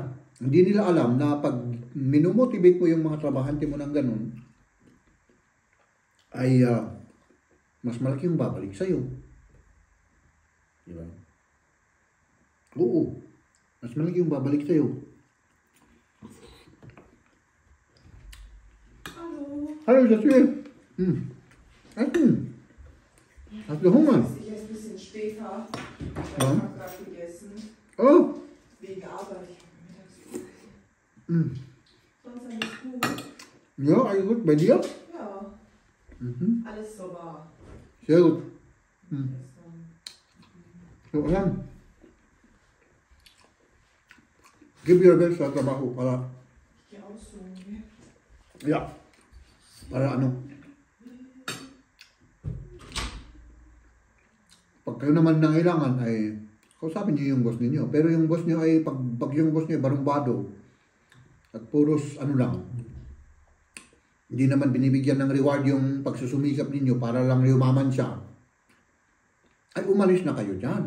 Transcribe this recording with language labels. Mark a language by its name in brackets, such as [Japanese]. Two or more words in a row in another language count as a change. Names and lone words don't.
[Filipino] Hindi nila alam na pag minomotivate mo yung mga trabahante mo ng ganun, ay mas malaki yung babalik sa'yo. Di ba? Oo. Mas malaki yung babalik sa'yo. [German] Hallo, Jasmin. Hast du Hunger? Ich esse ein bisschen später. Ich Ja. habe gerade gegessen. Oh. Wegen Arbeit. Ich habe mittags Mm. Sonst alles gut. Ja, alles gut. Bei dir? Ja, Mhm. alles sauber. Sehr gut. Gestern. [Filipino] So, ayan. [English] Give your best [Filipino] sa trabaho para, [German] Ich gehe auch so. Ne? [Filipino] yeah, para pag kayo naman nangailangan ay kausapin niyo yung boss ninyo. Pero yung boss niyo ay, pag yung boss niyo barumbado at puros lang, hindi naman binibigyan ng reward yung pagsusumikap ninyo para lang yumaman siya, ay umalis na kayo dyan.